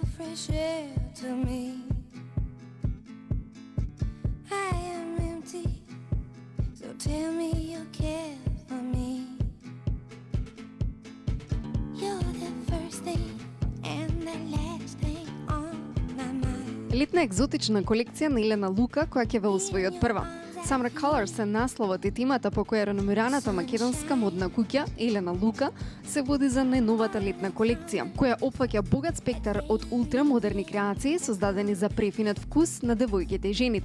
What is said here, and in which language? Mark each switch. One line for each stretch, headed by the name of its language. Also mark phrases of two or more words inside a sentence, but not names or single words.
English: to shelter me. I am empty, so tell me you care for me. You're the first thing and the last thing on my mind.
Macedonian: Летна екзотична колекција на Елена Лука, која ќе ве усвои од прва. Summer Colors е насловот и тимата по која реномираната македонска модна куќа Елена Лука се води за најновата летна колекција, која опфаќа богат спектар од ултрамодерни креации создадени за префинет вкус на девојките и жените.